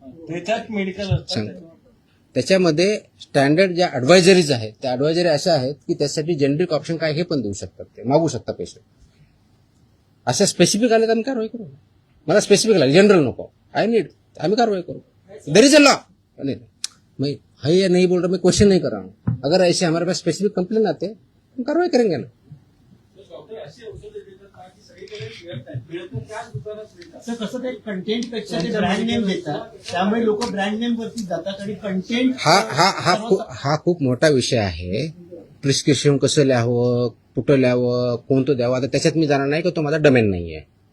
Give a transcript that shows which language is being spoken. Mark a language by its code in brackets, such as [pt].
[mr] त्याच्यात मेडिकल सांग. त्याच्यामध्ये स्टँडर्ड ज्या ऍडवायझरीज आहेत त्या ऍडवायझरी अशा आहेत की त्यासाठी जेनेरिक ऑप्शन काय हे पण देऊ शकतात, ते मागू शकतात पेशंट. अशा स्पेसिफिक आले तर आम्ही कारवाई करू. मला स्पेसिफिक आले, जनरल नको, आम्ही कारवाई करू. [en] There is a law. [hi] मैं है या नहीं बोल रहा, मैं क्वेश्चन नहीं कर रहा हूँ. अगर ऐसे हमारे पास स्पेसिफिक कंप्लेन आते हैं हम कार्रवाई करेंगे ना. [mr] तर कसं ते कंटेंट पेक्षा ते ब्रँड नेम देतात, त्यामुळे लोक ब्रँड नेम वरती जातात आणि कंटेंट हा खूप मोठा विषय आहे. प्रिस्क्रिप्शन कसं लिहावं, कुठं लिहावं, कोणतं द्यावं, आता त्याच्यात मी जाणार नाही की तो माझा डोमेन नाही आहे.